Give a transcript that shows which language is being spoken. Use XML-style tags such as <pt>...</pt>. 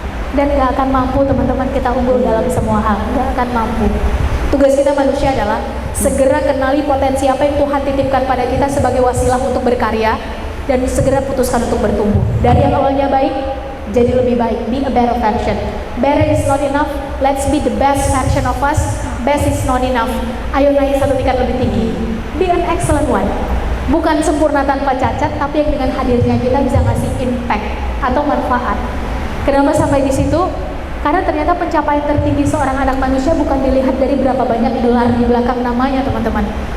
<id>Dan gak akan mampu teman-teman kita unggul dalam semua hal, gak akan mampu. Tugas kita manusia adalah segera kenali potensi apa yang Tuhan titipkan pada kita sebagai wasilah untuk berkarya, dan segera putuskan untuk bertumbuh. Dari yang awalnya baik, jadi lebih baik.</id> <en>Be a better version. Better is not enough, let's be the best version of us. Best is not enough,</en> <id>ayo naik satu tingkat lebih tinggi.</id> <en>Be an excellent one.</en> <id>Bukan sempurna tanpa cacat, tapi yang dengan hadirnya kita bisa ngasih</id> <en>impact</en> <id>atau manfaat. Kenapa sampai di situ? Karena ternyata pencapaian tertinggi seorang anak manusia bukan dilihat dari berapa banyak gelar di belakang namanya teman-teman.</id>